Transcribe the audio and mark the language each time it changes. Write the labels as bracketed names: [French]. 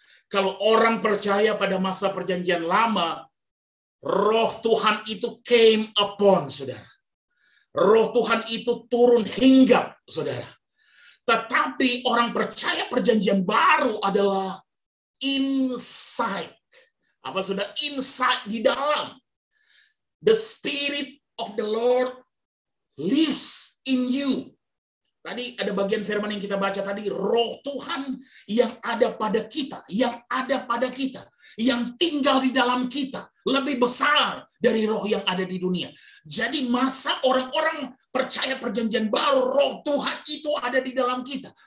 [Indonesian] Kalau orang percaya pada masa perjanjian lama, Roh Tuhan itu [English] came upon, [Indonesian] saudara. Roh Tuhan itu turun hinggap, saudara. Tetapi orang percaya perjanjian baru adalah inside. Apa saudara? Inside, di dalam. [English] The Spirit of the Lord lives in you. [Indonesian] Tadi ada bagian firman yang kita baca tadi, Roh Tuhan yang ada pada kita, yang ada pada kita, yang tinggal di dalam kita, lebih besar dari roh yang ada di dunia. Jadi masa orang-orang percaya perjanjian baru, Roh Tuhan itu ada di dalam kita.